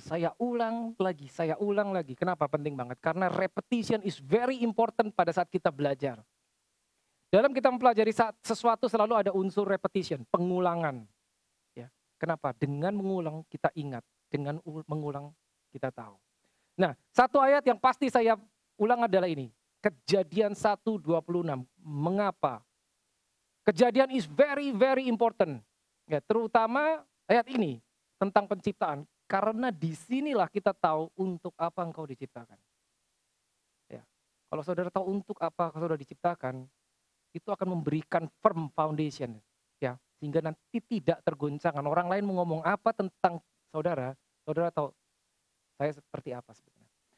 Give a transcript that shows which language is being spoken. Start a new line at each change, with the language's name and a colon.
Indonesian: Saya ulang lagi. Kenapa penting banget? Karena
English: repetition is very important
Indonesian: pada saat kita belajar. Dalam kita mempelajari sesuatu selalu ada unsur repetition, pengulangan. Ya. Kenapa? Dengan mengulang kita ingat. Dengan mengulang kita tahu. Nah, satu ayat yang pasti saya ulang adalah ini. Kejadian 1:26. Mengapa?
English: Kejadian is very, very important.
Indonesian: Ya, terutama ayat ini tentang penciptaan. Karena disinilah kita tahu untuk apa engkau diciptakan. Ya, kalau saudara tahu untuk apa saudara diciptakan, itu akan memberikan
English: firm foundation.
Indonesian: Ya, sehingga nanti tidak tergoncangkan. Orang lain mau ngomong apa tentang saudara tahu saya seperti apa sebenarnya.